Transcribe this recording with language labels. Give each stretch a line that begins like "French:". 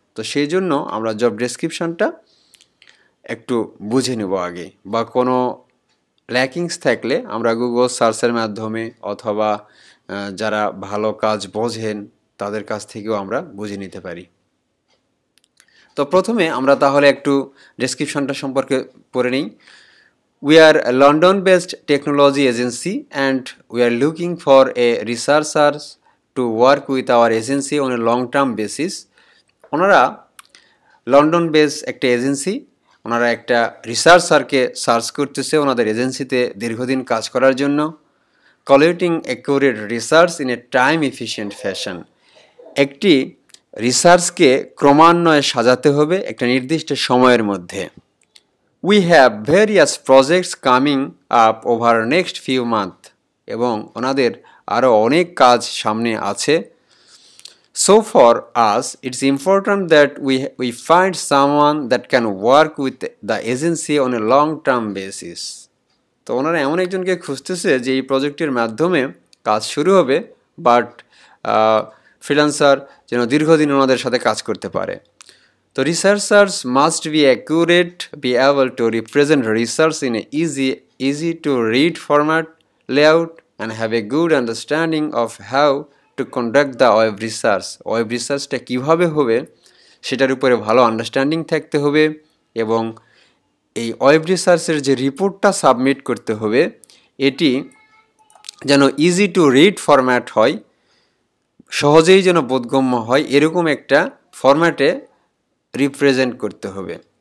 Bangla: তো সেই জন্য আমরা জব ডেসক্রিপশানটা একটু বুঝে নেব আগে, বা কোনো ল্যাকিংস থাকলে আমরা গুগল সার্চের মাধ্যমে অথবা যারা ভালো কাজ বোঝেন তাদের কাছ থেকেও আমরা বুঝে নিতে পারি। তো প্রথমে আমরা তাহলে একটু ডেসক্রিপশনটা সম্পর্কে পড়ে নিই।
English: We are a London-based technology agency and we are looking for a researcher to work with our agency on a long-term basis.
Bangla: ওনারা লন্ডন বেস একটা এজেন্সি, ওনারা একটা রিসার্চারকে সার্চ করতেছে ওনাদের এজেন্সিতে দীর্ঘদিন কাজ করার জন্য।
English: Collating accurate research in a time efficient fashion.
Bangla: একটি রিসার্চকে ক্রমান্বয়ে সাজাতে হবে একটা নির্দিষ্ট সময়ের মধ্যে।
English: We have various projects coming up over next few months.
Bangla: এবং ওনাদের আরও অনেক কাজ সামনে আছে।
English: So for us, it's important that we find someone that can work with the agency on a long-term basis.
Bangla: তো ওনারা এমন একজনকে খুঁজতেছে যে এই প্রজেক্টের মাধ্যমে কাজ শুরু হবে, বাট ফ্রিল্যান্সার যেন দীর্ঘদিন ওনাদের সাথে কাজ করতে পারে।
English: তো researchers must be accurate, be able to represent research in an easy to read format, layout, and have a good understanding of how to conduct the web research.
Bangla: Web রিসার্চটা কীভাবে হবে সেটার উপরে ভালো আন্ডারস্ট্যান্ডিং থাকতে হবে, এবং এই ওয়েব রিসার্চের যে রিপোর্টটা সাবমিট করতে হবে এটি যেন ইজি টু রিড ফরম্যাট হয়, সহজেই যেন বোধগম্য হয়, এরকম একটা ফরম্যাটে রিপ্রেজেন্ট করতে হবে।